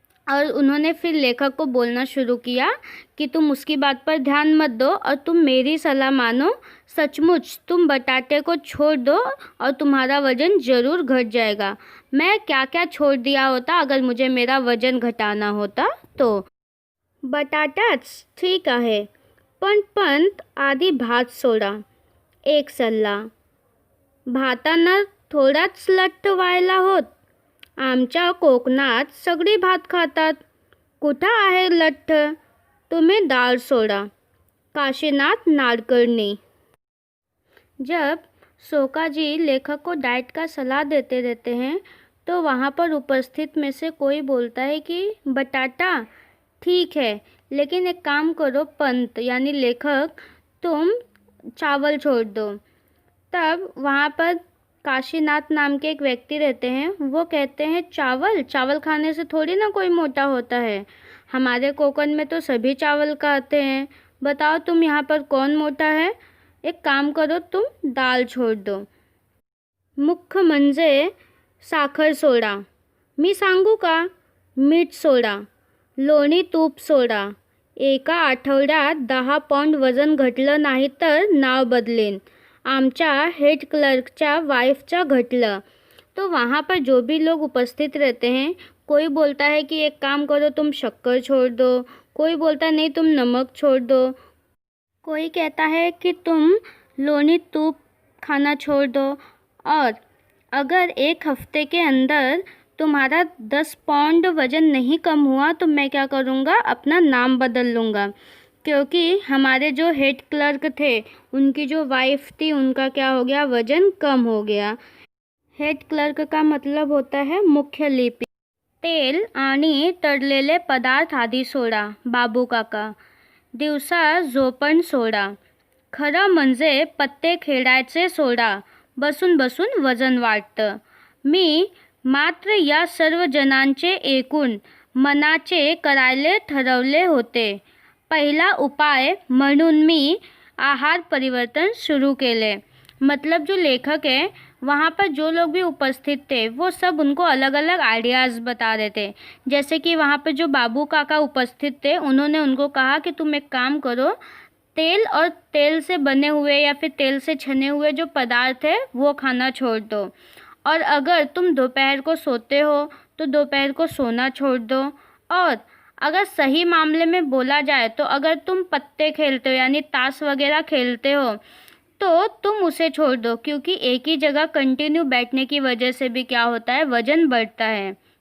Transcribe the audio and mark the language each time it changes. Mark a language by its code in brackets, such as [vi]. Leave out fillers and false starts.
[hi] और उन्होंने फिर लेखक को बोलना शुरू किया कि तुम उसकी बात पर ध्यान मत दो और तुम मेरी सलाह मानो, सचमुच तुम बटाटे को छोड़ दो और तुम्हारा वज़न ज़रूर घट जाएगा। मैं क्या क्या छोड़ दिया होता अगर मुझे मेरा वज़न घटाना होता तो। [mr] बटाटाच ठीक आहे, पण पंत आधी भात सोडा। एक सल्ला, भातानं थोडाच लठ्ठ व्हायला होत। आमच्या कोकणात सगळी भात खातात, कुठं आहे लठ्ठ, तुम्ही डाळ सोडा। काशीनाथ नाडकर्णी। [hi] जब शोकाजी लेखक को डाइट का सलाह देते रहते हैं तो वहाँ पर उपस्थित में से कोई बोलता है कि बटाटा ठीक है, लेकिन एक काम करो पंत यानी लेखक, तुम चावल छोड़ दो। तब वहाँ पर काशीनाथ नाम के एक व्यक्ति रहते हैं, वो कहते हैं चावल चावल खाने से थोड़ी ना कोई मोटा होता है, हमारे कोकण में तो सभी चावल खाते हैं, बताओ तुम यहाँ पर कौन मोटा है। एक काम करो, तुम दाल छोड़ दो। [mr] मुख्य म्हणजे साखर सोडा, मी सांगू का, मीठ सोडा, लोणी तूप सोडा। एका आठवड्यात 10 पौंड वजन घटलं नाही तर नाव बदलेन, आमच्या हेड क्लर्कच्या वाइफच्या घटलं। [hi] तो वहाँ पर जो भी लोग उपस्थित रहते हैं, कोई बोलता है कि एक काम करो तुम शक्कर छोड़ दो, कोई बोलता है नहीं तुम नमक छोड़ दो, कोई कहता है कि तुम लोनी तूप खाना छोड़ दो, और अगर एक हफ्ते के अंदर तुम्हारा 10 पौंड वज़न नहीं कम हुआ तो मैं क्या करूँगा, अपना नाम बदल लूँगा। क्योंकि हमारे जो हेड क्लर्क थे उनकी जो वाइफ थी उनका क्या हो गया, वजन कम हो गया। हेड क्लर्क का मतलब होता है मुख्य लिपी। [mr] तेल आणि तळलेले पदार्थ आधी सोडा बाबू काका, दिवसा झोपण सोडा, खरं म्हणजे पत्ते खेळायचे सोडा, बसून बसून वजन वाढतं। मी मात्र या सर्व जणांचे एकूण मनाचे करायले ठरवले होते। पहला उपाय म्हणून मी आहार परिवर्तन शुरू केले। [hi] मतलब जो लेखक है वहाँ पर जो लोग भी उपस्थित थे वो सब उनको अलग अलग आइडियाज़ बता रहे थे। जैसे कि वहाँ पर जो बाबू काका उपस्थित थे उन्होंने उनको कहा कि तुम एक काम करो, तेल और तेल से बने हुए या फिर तेल से छने हुए जो पदार्थ है वो खाना छोड़ दो, और अगर तुम दोपहर को सोते हो तो दोपहर को सोना छोड़ दो, और अगर सही मामले में बोला जाए तो अगर तुम पत्ते खेलते हो यानी ताश वगैरह खेलते हो तो तुम उसे छोड़ दो, क्योंकि एक ही जगह कंटिन्यू बैठने की वजह से भी क्या होता है, वजन बढ़ता है।